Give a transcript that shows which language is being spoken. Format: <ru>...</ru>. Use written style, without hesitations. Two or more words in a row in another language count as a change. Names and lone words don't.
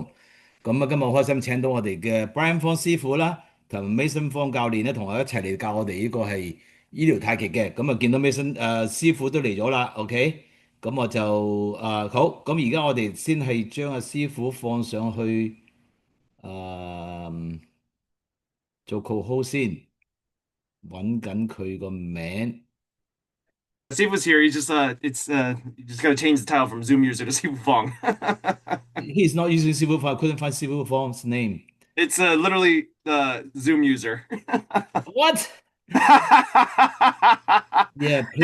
<yue>咁今日開心請到我哋嘅 Bryant Fong 師傅啦，同 Mason 方教練咧，同我一齊嚟教我哋呢個係醫療太極嘅。咁見到 Mason 師傅都嚟咗啦，OK。咁我就好。咁而家我哋先係將阿師傅放上去做 co-host 先，揾緊佢個名。</yue> <en>Sifu's here. He's just you just gotta change the title from Zoom user to Sifu Fong. He's not using Sifu Fong. I couldn't find Sifu Fong's name. It's literally Zoom user. What? Yeah, please.</en>